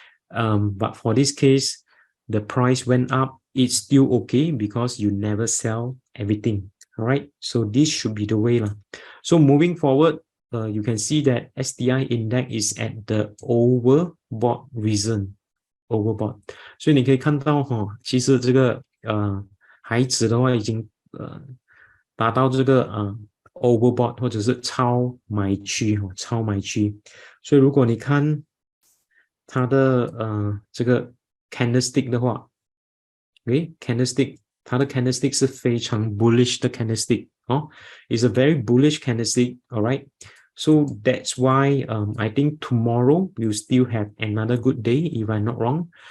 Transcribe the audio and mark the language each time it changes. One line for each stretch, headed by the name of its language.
English: But for this case, the price went up, it's still okay because you never sell everything, all right? So this should be the way lah. So moving forward, you can see that STI index is at the overbought region, overbought.
Chinese: 所以你可以看到其实这个海指的话已经达到这个overbought 或者是超买区超买区。所以如果你看它的这个 candlestick 的话，candlestick 它的 candlestick 是非常 bullish 的
English: candlestick is a very bullish candlestick, alright. So that's why I think tomorrow you still have another good day if I'm not wrong.